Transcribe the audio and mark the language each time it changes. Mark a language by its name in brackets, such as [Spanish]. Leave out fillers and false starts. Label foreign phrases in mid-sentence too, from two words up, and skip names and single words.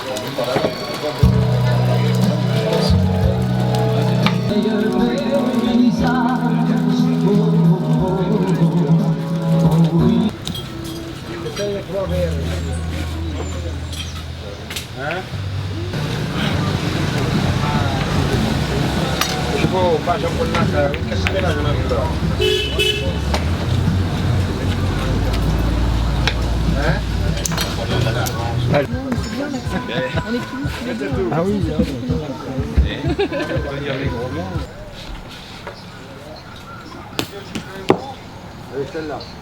[French] Hein? [Italian] Tipo, bacia con l'altra, che si vede una vita. [French] On est tous les deux. Ah oui, allez, celle-là.